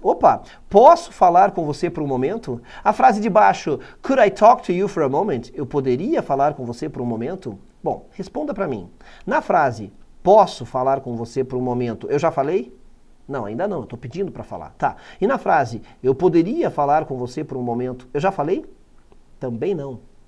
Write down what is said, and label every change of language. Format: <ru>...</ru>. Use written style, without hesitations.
<pt>Opa, posso falar com você por um momento? A frase de baixo,</pt> <en>could I talk to you for a moment?</en> <pt>Eu poderia falar com você por um momento? Bom, responda para mim. Na frase, posso falar com você por um momento, eu já falei? Não, ainda não, eu estou pedindo para falar. Tá. E na frase, eu poderia falar com você por um momento, eu já falei? Também não.</pt>